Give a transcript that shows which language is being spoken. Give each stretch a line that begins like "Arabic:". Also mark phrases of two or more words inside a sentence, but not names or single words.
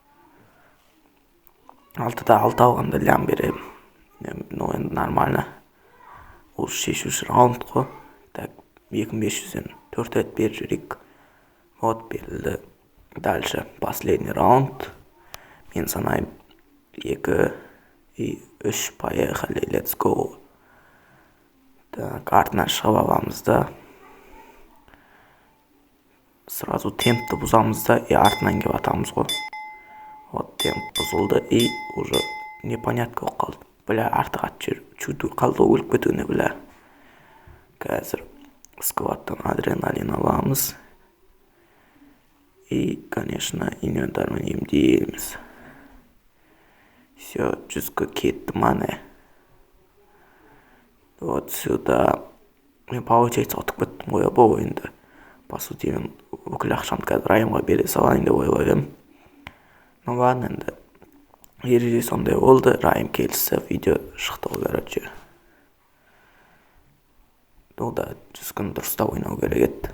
Kazakh: 6-да 6 алғанда лям берем. Ну, енді нормально. Ол шешуші раунд қой. Так, 2500-ден 4 рет беріп жүрейік. Вот, берілді.
Russian: Дальше, последний раунд.
Kazakh: Мен санайым 2 и 3, поехали,
English: let's go.
Kazakh: Так, артынан шығып аламыз да. сразу темпті бұзамыз да артынан келіп атамыз ғой. Вот темп бұзылды
Russian: и уже непонятка
Kazakh: болып қалды. Бля, артық ат жер чуду қалды өліп кетуіне, бля. Қазір скваттан адреналин аламыз.
Russian: И, конечно,
Kazakh: инвентармен емдейміз. Все, 100-ге кетті мане.
Russian: Вот сюда.
Kazakh: Мен получается ұтып кеттім ғой бұл ойынды.
Russian: По сути,
Kazakh: мен бүкіл ақшамды қазір Райымға бере салайын деп ойлап едім.
Russian: Ну ладно,
Kazakh: енді ереже сондай болды. Райым келісті, видео шықты ғой, короче.
Russian: Ну да,
Kazakh: 100 күн дұрыстап ойнау керек еді.